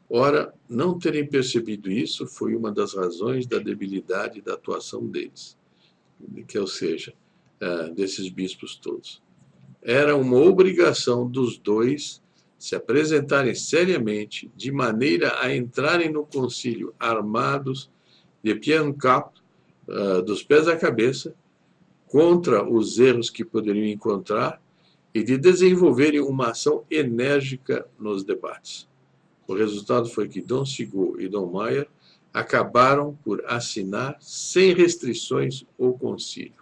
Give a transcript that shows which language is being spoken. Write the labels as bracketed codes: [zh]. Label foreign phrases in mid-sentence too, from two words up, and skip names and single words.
[pt] Ora, não terem percebido isso foi uma das razões da debilidade da atuação deles, ou seja, desses bispos todos. Era uma obrigação dos dois se apresentarem seriamente, de maneira a entrarem no concílio armados [fr] de pied en cap, [pt] dos pés à cabeça, contra os erros que poderiam encontrar e de desenvolverem uma ação enérgica nos debates. O resultado foi que Dom Sigourney e Dom Maier acabaram por assinar sem restrições o concílio.